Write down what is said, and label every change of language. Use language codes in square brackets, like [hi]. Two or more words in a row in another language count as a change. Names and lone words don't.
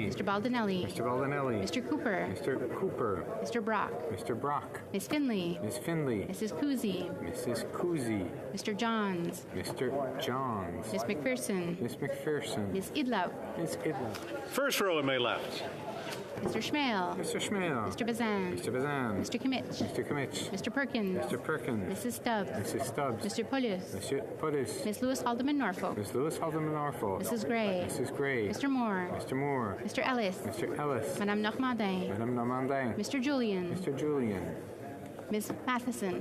[en] Mr. Baldinelli. Mr. Baldinelli. Mr. Cooper. Mr. Cooper. Mr. Brock. Mr. Brock. Ms. Finley. Miss Finley. Mrs. Cousy. Mrs. Cousy. Mr. Johns. Mr. Johns. Miss McPherson. Miss McPherson. Ms. Idlow. Miss Idlow. First row at my left. Mr. Schmale. Mr. Schmale. Mr. Bazan. Mr. Bazan. Mr. Kimmich. Mr. Kimmich. Mr. Perkins. Mr. Perkins. Mrs. Stubbs. Mrs. Stubbs. Mr. Pulis. Monsieur Pulis. Miss Lewis Haldeman Norfolk. Miss Lewis Haldeman Norfolk. Mrs. Gray. Mrs. Gray. Mr. Moore. Mr. Moore. Mr. Ellis. Mr. Ellis. Madame Normandin. Madame Normandin. Mr. Julian. Mr. Julian. Ms. Matheson.